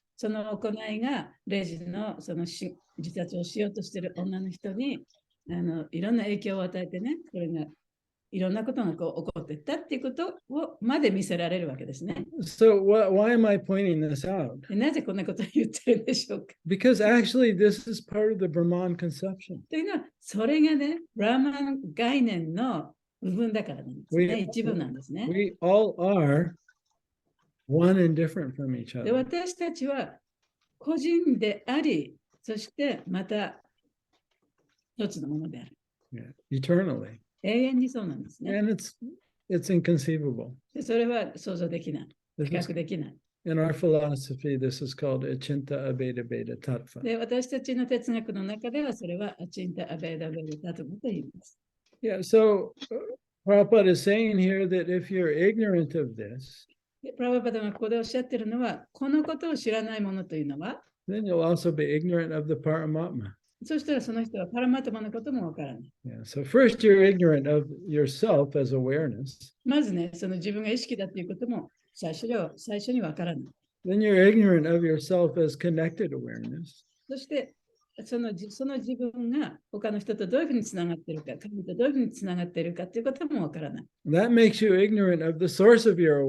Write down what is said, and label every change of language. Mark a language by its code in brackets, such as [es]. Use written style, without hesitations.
[ja] その行いがレジの自殺をしようとしている女の人にいろんな影響を与えてね、これがいろんなことが起こっていったっていうことをまで見せられるわけですね。 [en] So why am I pointing this out? [ja] なぜこんなことを言ってるんでしょうか？ [en] Because actually this is part of the Brahman conception. [ja] というのは、それがね、ブラーマン概念の部分だからなんですね。一部なんですね。 [en] We all are one and different from each [ja] で、 [en] other. [ja] 私たちは個人であり、そしてまた一つのものである。 [en] Yeah, eternally. [ja] 永遠にそうなんですね。 [en] And it's inconceivable. [ja] でそれは想像できない。比 [en] This is, [ja] 較できない。 [en] in our philosophy, this is called achinta abeda beda tattva. [ja] で、私たちの哲学の中ではそれはアチンタ・アベーダ・ベル・タトムと言います。 [en] Yeah, so Prabhupada is saying here that if you're ignorant of this, [ja] でプラバパダがここでおっしゃってるのは、このことを知らないものというのは、 [en] then you'll also be ignorant of the Paramatma. [ja] そしたらその人はパラマトマのこともわからない。 [en] Yeah, so first you're ignorant of yourself as awareness. [ja] まずね、その自分が意識だということも最初にわからない。 [en] Then you're ignorant of yourself as connected awareness. [ja] そしてその自分が他の人とどういうふうにつながっているか、神とどういうふうにつながっているかということもわからない。 [en] That makes you ignorant of the source of your